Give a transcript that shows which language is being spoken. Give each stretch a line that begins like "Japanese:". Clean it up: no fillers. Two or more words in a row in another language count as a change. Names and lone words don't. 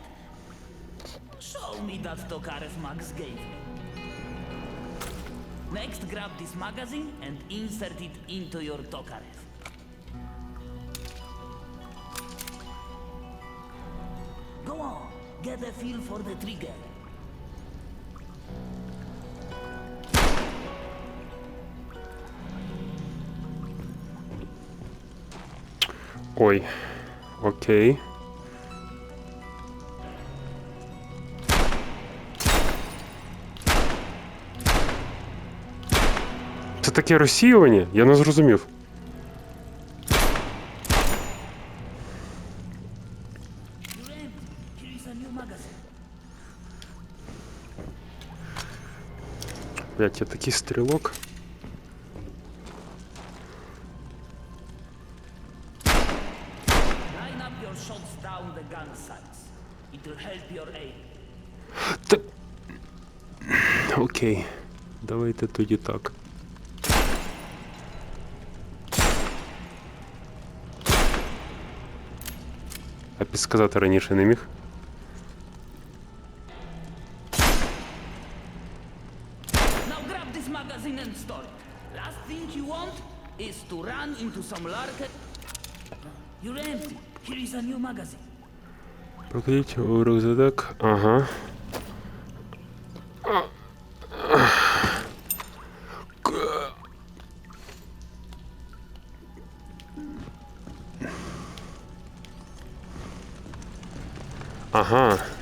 English: Show me that Tokarev Max gave me. Next, grab this magazine and insert it into your Tokarev. Go on, get a feel for the trigger.
Ukrainian: Ой, окей. Це таке розсіювання? Я не зрозумів.
English: You're empty. Here is a new magazine.
Ukrainian: Блять, я такий стрілок.
English: Line up your shots down the gun sights. It'll help your aim.
Ukrainian: Окей. Давайте тоді так. А підсказати раніше не міг?
English: Now grab this magazine and store it. Last thing you want is to run into some lark. You're empty. Here is a new magazine.
Ukrainian: Покладіть у рюкзак. Ага. Ага.